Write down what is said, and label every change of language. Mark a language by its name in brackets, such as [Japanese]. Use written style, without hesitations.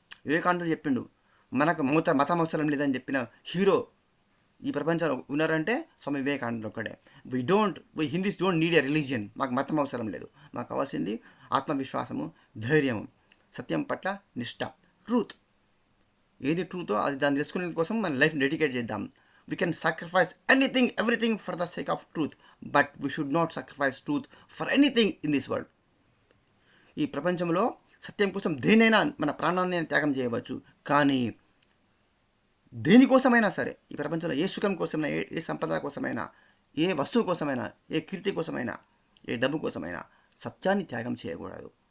[Telugu] వివేకానందుడు చెప్పిండు, మనకు మతం అవసరం లేదని చెప్పిన హీరో ఈ ప్రపంచంలో ఉన్నారంటే స్వామి వివేకానందుడు ఒక్కడే. [English] We Hindus don't need a religion. [Telugu] మాకు మతం అవసరం లేదు. మాకు కావాల్సింది ఆత్మవిశ్వాసము, ధైర్యము, సత్యం పట్ల నిష్ఠ, ట్రూత్. ఏది ట్రూతో అది దాన్ని తెలుసుకునే కోసం మన లైఫ్ డెడికేట్ చేద్దాం. [English] We can sacrifice anything, everything for the sake of truth, but we should not sacrifice truth for anything in this world. [Telugu] ఈ ప్రపంచంలో సత్యం కోసం దేనైనా, మన ప్రాణాన్ని త్యాగం చేయవచ్చు. కానీ దేనికోసమైనా సరే, ఈ ప్రపంచంలో ఏ సుఖం కోసమైనా, ఏ సంపద కోసమైనా, ఏ వస్తువు కోసమైనా, ఏ కీర్తి కోసమైనా, ఏ డబ్బు కోసమైనా సత్యాన్ని త్యాగం చేయకూడదు.